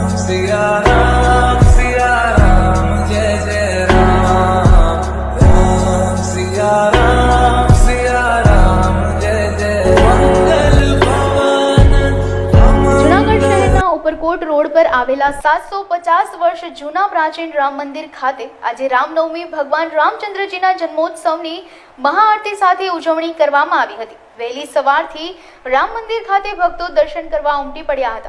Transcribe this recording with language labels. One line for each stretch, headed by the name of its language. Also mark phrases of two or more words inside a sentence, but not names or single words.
Hindi: सिया राम जय जय राम राम सिया राम जय जय मंगल भवन
Gujarati: જૂનાગઢ શહેરના ઉપરકોટ રોડ પર આવેલા 750 વર્ષ જૂના પ્રાચીન રામ મંદિર ખાતે આજે રામનવમી ભગવાન રામચંદ્રજીના જન્મોત્સવની મહાઆરતી સાથે ઉજવણી કરવામાં આવી હતી। વહેલી સવારથી રામ મંદિર ખાતે ભક્તો દર્શન કરવા ઉમટી પડ્યા હતા।